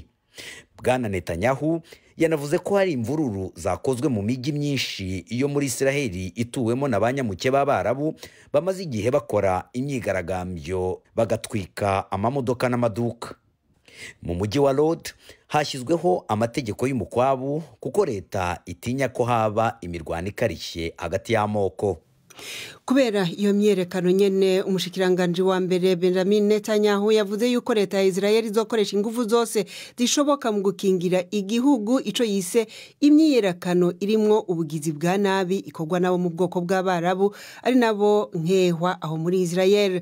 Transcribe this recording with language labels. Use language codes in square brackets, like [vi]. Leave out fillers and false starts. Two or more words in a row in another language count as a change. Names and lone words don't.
[rw] Bwana Netanyahu yanavuze ko hari imvururu zakozwe mu migi myinshi iyo muri Israeli ituwemo n'abanyamuke b'Abarabu bamaze igihe bakora imyigaragambyo bagatwika amamodoka n'amaduka. Mu mujyi wa Lod hashyizweho amategeko y'umukwabu kuko leta itinya ko haba imirwano ikarishye hagati y'amoko. [rn] Kubera iyo myerekano nyene umushikiranganje wa mbere Benjamin Netanyahu yavuze yuko leta ya Israel izokoresha ingufu zose zishoboka mu gukingira igihugu ico yise imyerekano irimwo ubugizi bwa nabi ikorwa nabo mu bwoko bw'Abarabu ari nabo nkehwa aho muri Israel.